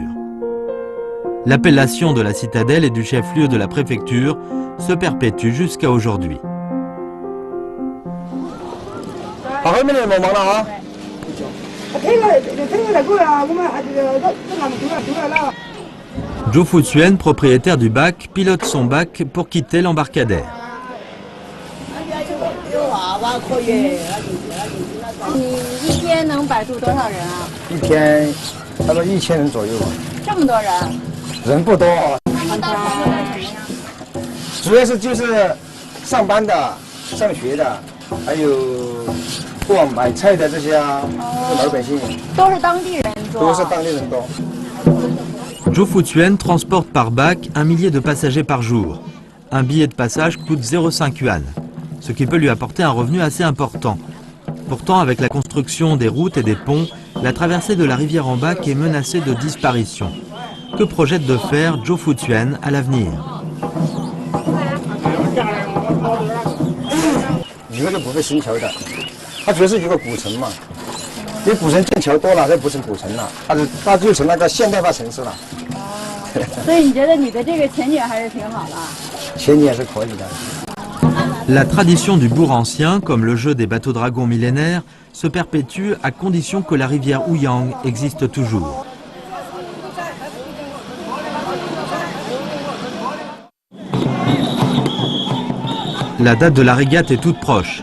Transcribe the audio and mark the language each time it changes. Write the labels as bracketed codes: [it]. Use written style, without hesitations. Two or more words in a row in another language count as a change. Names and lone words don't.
[fr] L'appellation de la citadelle et du chef-lieu de la préfecture se perpétue jusqu'à aujourd'hui. Zhou Futsuen, propriétaire du bac, pilote son bac pour quitter l'embarcadère. [zh] 你一天能摆渡多少人啊？一天差不多1000人左右吧。这么多人？人不多，主要是就是上班的、上学的，还有过往买菜的这些老百姓，都是当地人多。都是当地人多。 [fr] Zhou Futsuen transporte par bac 1 millier de passagers par jour. Un billet de passage coûte 0,5 yuan, ce qui peut lui apporter un revenu assez important. Pourtant, avec la construction des routes et des ponts, la traversée de la rivière en bac est menacée de disparition. Que projette de faire Zhou Futsuen à l'avenir? [zh] 以后就不会新桥的，它主要是一个古城嘛。因为古城建桥多了，它不成古城了，它就成那个现代化城市了。所以你觉得你的这个前景还是挺好的？前景也是可以的。 [fr] La tradition du bourg ancien, comme le jeu des bateaux dragons millénaires, se perpétue à condition que la rivière Ouyang existe toujours. La date de la régate est toute proche.